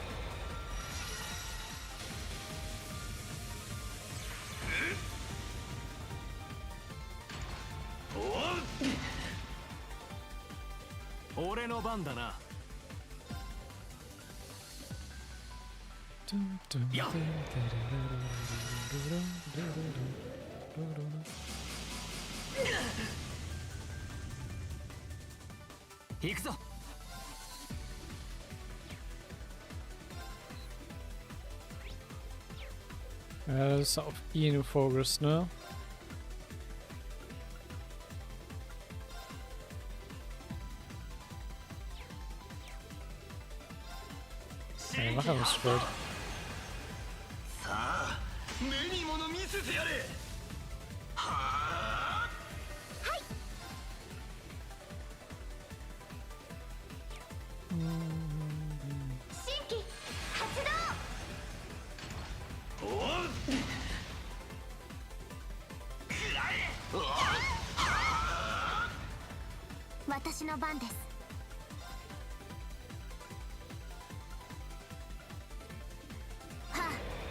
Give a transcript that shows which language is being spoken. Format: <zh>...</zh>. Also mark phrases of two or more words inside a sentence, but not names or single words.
<ja>俺の番だな。やっ行くぞ。</ja> <de>Ja, das ist auf ihn focused, ne? Ja, mach aber straight.</de> <ja>さあ、目に物見せてやれ。はあ。新規発動。おう。くらえ。私の番です。はあ。</ja>